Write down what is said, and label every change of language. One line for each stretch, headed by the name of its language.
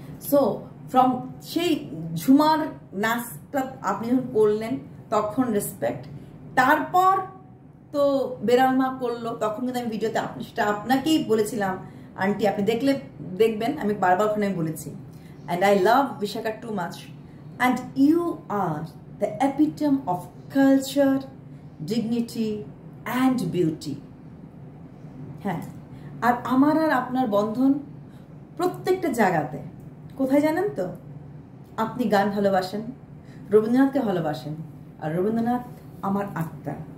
Bangla: So from সেই ঝুমার নাচটা আপনি যখন করলেন তখন রেসপেক্ট, তারপর তো বেড়ালমা করলো, তখন কিন্তু আমি ভিডিওতে সেটা আপনাকেই বলেছিলাম আন্টি, আপনি দেখবেন আমি বারবার ওখানে বলেছি।
English: And I love Bishakha too much, and you are the epitome of culture, dignity and beauty.
Bangla: হ্যাঁ, আর আমার আর আপনার বন্ধন প্রত্যেকটা জায়গাতে কোথায় জানেন তো? আপনি গান ভালোবাসেন, রবীন্দ্রনাথকে ভালোবাসেন, আর রবীন্দ্রনাথ আমার আত্মা।